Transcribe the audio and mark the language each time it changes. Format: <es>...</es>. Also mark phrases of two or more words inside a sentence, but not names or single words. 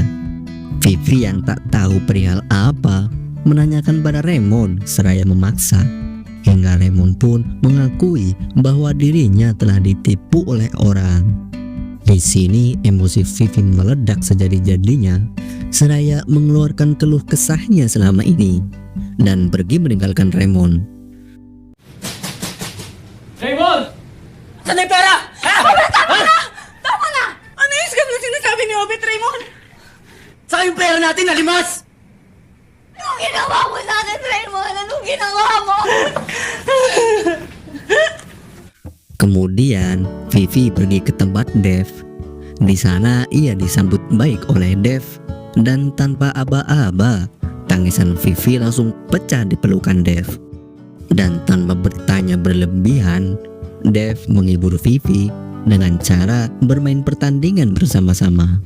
<id>Vivi yang tak tahu perihal apa menanyakan pada Raymond seraya memaksa, hingga Raymond pun mengakui bahwa dirinya telah ditipu oleh orang. Di sini emosi Vivi meledak sejadi-jadinya seraya mengeluarkan keluh kesahnya selama ini dan pergi meninggalkan Raymond.</id> <tl>Raymond! Saan na yung pera? Ha? Tama na! Ano yung scam na sinasabi ni Obet, Raymond? Saan yung pera natin, nalimas? Anong ginawa mo sa akin, Raymond? Anong ginawa mo?</tl> <id>Kemudian Vivi pergi ke tempat Dev. Di sana ia disambut baik oleh Dev dan tanpa aba-aba tangisan Vivi langsung pecah di pelukan Dev. Dan tanpa bertanya berlebihan, Dev menghibur Vivi dengan cara bermain pertandingan bersama-sama.</id>